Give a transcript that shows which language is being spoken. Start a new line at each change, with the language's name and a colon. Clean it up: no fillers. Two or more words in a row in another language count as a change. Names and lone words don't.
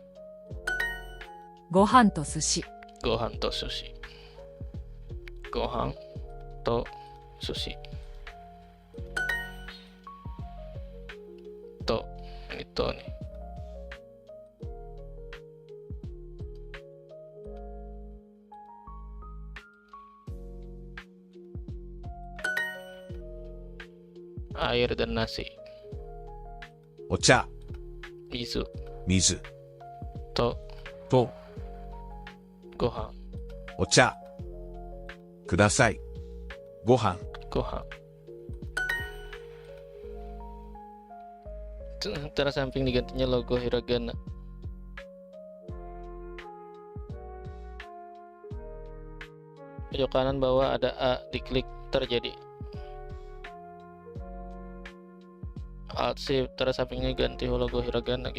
Japanese: ご飯と寿司。ご飯と寿司。ご飯と寿司. To.
Indonesian: Ini to nih. Air dan nasi.
Japanese: お茶、 Mizu 水 to と gohan. お茶、 ください。ご飯、 Gohan.
Indonesian: Ntar samping digantinya logo hiragana. Pojok kanan bawah ada A, diklik terjadi. Alt Shift, terus sampingnya ganti logo hiragana.